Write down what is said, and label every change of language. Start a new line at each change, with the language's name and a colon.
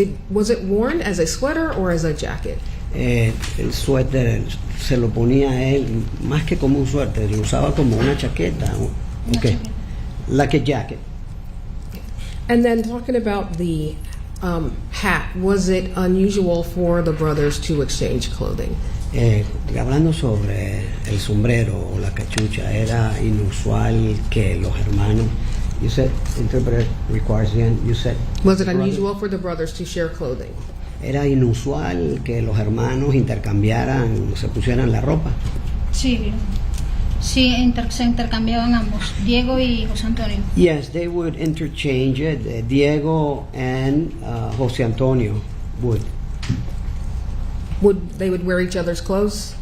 English: Was it worn as a sweater or as a jacket?
Spanish: El suéter se lo ponía a él más que como un suéter, lo usaba como una chaqueta.
English: Okay. Like a jacket. And then talking about the hat, was it unusual for the brothers to exchange clothing?
Spanish: Hablando sobre el sombrero o la cachucha, era inusual que los hermanos,
English: you said, interpreter requires again, you said, Was it unusual for the brothers to share clothing?
Spanish: era inusual que los hermanos intercambiaran, se pusieran la ropa. Sí, sí, se intercambiaban ambos, Diego y José Antonio.
English: Yes, they would interchange it. Diego and José Antonio would. They would wear each other's clothes?